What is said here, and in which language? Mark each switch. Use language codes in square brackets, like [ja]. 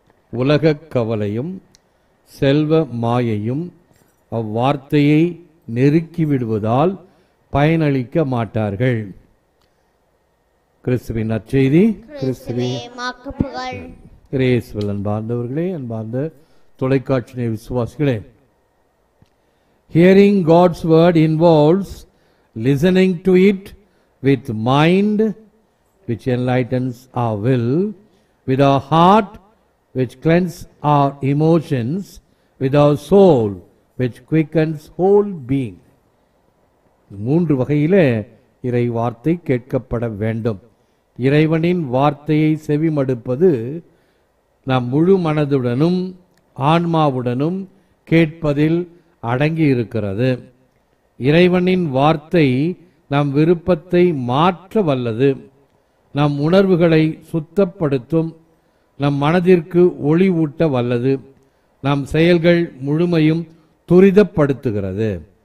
[ta] உலகக் கவலையும் செல்வ மாயையும் அவ்வார்த்தையை நெருக்கிவிடுவதால் பயனளிக்க மாட்டார்கள். கிறிஸ்துவின் நற்செய்தி. கிறிஸ்துவே உமக்கு புகழ். இயேசுவில் அன்பார்ந்தவர்களே, அன்பார்ந்த தொலைக்காட்சி விசுவாசிகளே, [en] hearing God's word involves listening to it with mind, which enlightens our will, with our heart, which cleanses our emotions, with our soul, which quickens whole being. [ta] மூன்று வகையிலே இறை வார்த்தை கேட்கப்பட வேண்டும். இறைவனின் வார்த்தையை செவிமடுப்பது நாம் முழு மனதுடனும் ஆன்மாவுடனும் கேட்பதில் அடங்கி இருக்கிறது. இறைவனின் வார்த்தை நம் விருப்பத்தை மாற்ற வல்லது, நம் உணர்வுகளை சுத்தப்படுத்தும், நம் மனதிற்கு ஒளி ஊட்ட வல்லது, நம் செயல்கள் முழுமையும் துரிதப்படுத்துகிறது.